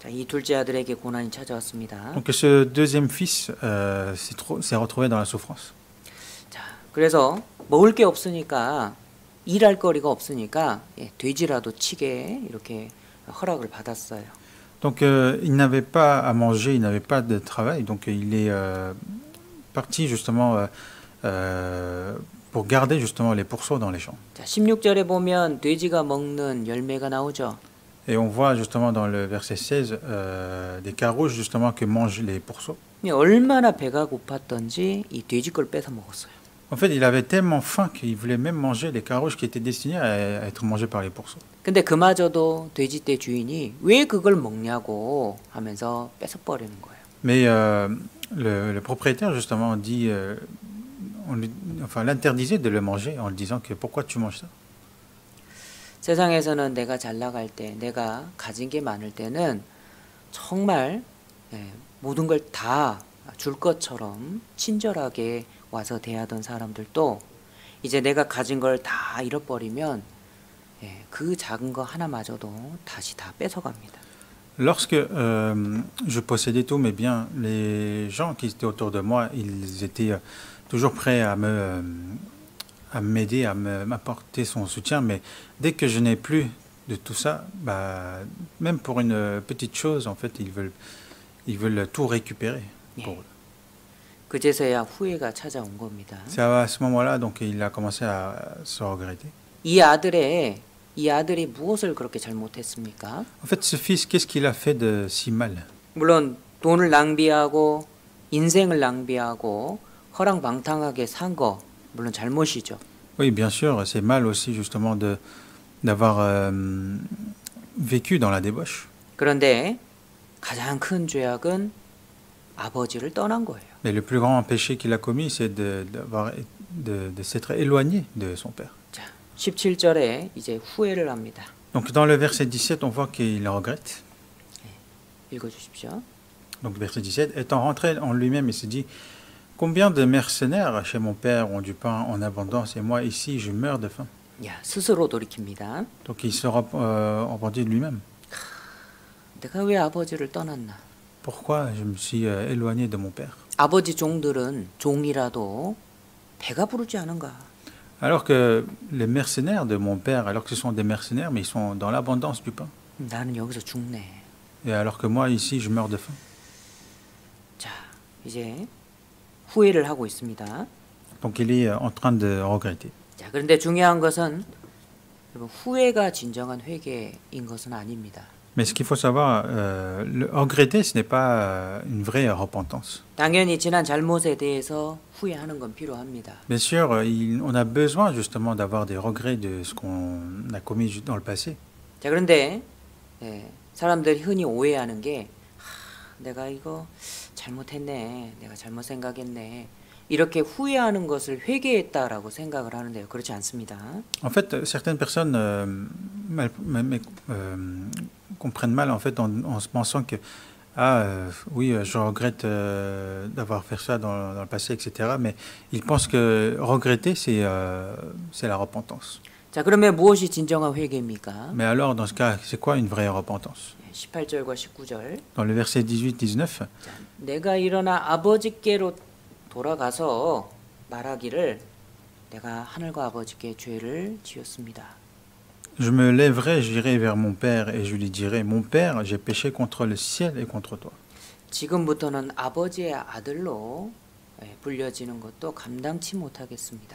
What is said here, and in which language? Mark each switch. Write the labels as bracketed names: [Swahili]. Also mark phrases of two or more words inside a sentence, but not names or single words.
[Korean] 자, 이 둘째 아들에게 고난이 찾아왔습니다. [French] Donc ce deuxième fils s'est retrouvé dans la souffrance. [Korean] 자, 그래서 먹을 게 없으니까 일할 거리가 없으니까 돼지라도 치게 이렇게 허락을 받았어요. [French] Donc il n'avait pas à manger, il n'avait pas de travail, donc il est parti justement pour garder justement les pourceaux dans les champs. [Korean] 자, 16절에 보면 돼지가 먹는 열매가 나오죠. [French] Et on voit justement dans le verset 16 des carouges justement que mangent les pourceaux. [Korean] 얼마나 배가 고팠던지 이 돼지 걸 뺏어 먹었어요. [French] En fait, il avait tellement faim qu'il voulait même manger les carouges qui étaient destinés à être mangés par les pourceaux. [Korean] 근데 그마저도 돼지떼 주인이 왜 그걸 먹냐고 하면서 뺏어 버리는 거예요. [French] Mais le propriétaire justement dit, l'interdisait de le manger en lui disant que pourquoi tu manges ça? [Korean] 세상에서는 내가 잘 나갈 때, 내가 가진 게 많을 때는 정말 모든 걸 다 줄 것처럼 친절하게 와서 대하던 사람들도 이제 내가 가진 걸 다 잃어버리면 그 작은 거 하나마저도 다시 다 뺏어갑니다. [French] Lorsque je possédais tous mes biens, les gens qui étaient autour de moi, ils étaient toujours prêts à m'aider, à m'apporter son soutien, mais dès que je n'ai plus de tout ça, même pour une petite chose, en fait, ils veulent tout récupérer pour eux. [Korean] 그제서야 후회가 찾아온 겁니다. [French] C'est à ce moment-là, donc, il a commencé à se regretter. [Korean] 이 아들이 무엇을 그렇게 잘못했습니까? [French] En fait, ce fils, qu'est-ce qu'il a fait de si mal? [Korean] 물론 돈을 낭비하고 인생을 낭비하고 허랑방탕하게 산 거 물론 잘못이죠. [French] Oui, bien sûr, c'est mal aussi justement d'avoir vécu dans la débauche. [Korean] 그런데 가장 큰 죄악은 아버지를 떠난 거예요. [French] Mais le plus grand péché qu'il a commis, c'est de s'être éloigné de son père. [Korean] 자, 17절에 이제 후회를 합니다. [French] Donc dans le verset 17, on voit qu'il regrette. [Korean] 읽어주십시오. [French] Donc verset 17, étant rentré en lui-même, il se dit, combien de mercenaires chez mon père ont du pain en abondance et moi ici je meurs de faim. [Korean] 야, 스스로 돌이킵니다. [French] Donc il se repentit de lui-même. [Korean] 내가 왜 아버지를 떠났나? [French] Pourquoi je me suis éloigné de mon père? [Korean] 아버지 종들은 종이라도 배가 부르지 않은가? [French] Alors que les mercenaires de mon père, alors que ce sont des mercenaires, mais ils sont dans l'abondance du pain. [Korean] 나는 여기서 죽네. [French] Et alors que moi ici je meurs de faim. [Korean] 자, 이제 후회를 하고 있습니다. [French] Donc il est en train de regretter. [Korean] 자, 그런데 중요한 것은 여러분, 후회가 진정한 회개인 것은 아닙니다. [French] Mais ce qu'il faut savoir, le regretter, ce n'est pas une vraie repentance. [Korean] 당연히 지난 잘못에 대해서 후회하는 건 필요합니다. [French] Bien sûr, on a besoin justement d'avoir des regrets de ce qu'on a commis dans le passé. [Korean] 자, 그런데 사람들이 흔히 오해하는 게 내가 이거 잘못했네, 내가 잘못 생각했네, 이렇게 후회하는 것을 회개했다라고 생각을 하는데요. 그렇지 않습니다. [French] En fait, certaines personnes comprennent mal en fait en se pensant que oui, je regrette d'avoir fait ça dans le passé, etc. Mais ils pensent que regretter, c'est la repentance. [Korean] 자, 그러면 무엇이 진정한 회개입니까? [French] Mais alors, dans ce cas, c'est quoi une vraie repentance? [Korean] 18절과 19절. [French] Dans le verset 18-19, [Korean] 자, 내가 일어나 아버지께로 돌아가서 말하기를 내가 하늘과 아버지께 죄를 지었습니다. [French] Je me lèverai, j'irai vers mon père et je lui dirai, mon père, j'ai péché contre le ciel et contre toi. [Korean] 지금부터는 아버지의 아들로 불려지는 것도 감당치 못하겠습니다.